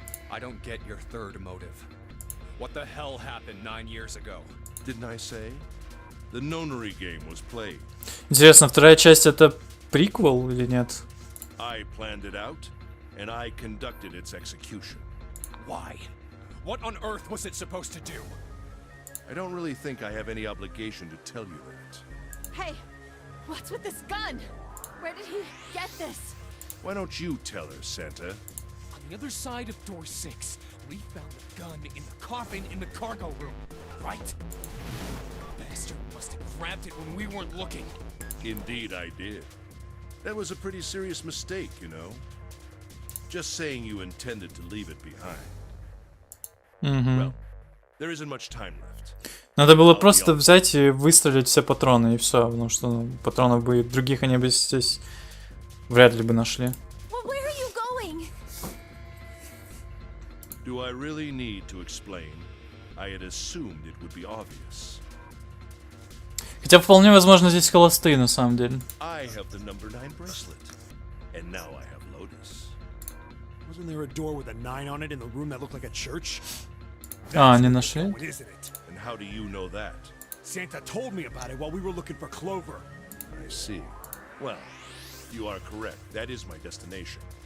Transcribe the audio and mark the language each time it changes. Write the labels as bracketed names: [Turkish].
[English] I don't get your third motive. What the hell happened 9 years ago? Didn't I say? The nonary game was played. [Russian] Интересно, вторая часть это приквел или нет? [English] I planned it out, and I conducted its execution. Why? What on earth was it supposed to do? I don't really think I have any obligation to tell you that. Hey, what's with this gun? Where did he get this? Why don't you tell her, Santa? On the other side of door 6, we found the gun in the coffin in the cargo room, right? Bastard must have grabbed it when we weren't looking. Indeed, I did. That was a pretty serious mistake, you know. Just saying you intended to leave it behind. Well, there isn't much time left. [Russian] Надо было просто взять и выстрелить все патроны и все, потому что ну, патронов бы других они бы здесь вряд ли бы нашли. [English] Well, where are you going? Do I really need to explain? I had assumed it would be obvious. [Russian] Хотя вполне возможно здесь холостые на самом деле. [English] I have the number 9 bracelet, and now I have Lotus. Wasn't there a door with a 9 on it in the room that looked like a church? [Russian] А, они нашли? [English] Isn't it? And how do you know that? Santa told me about it while we were looking for Clover. I see. Well, you are correct. That is my destination.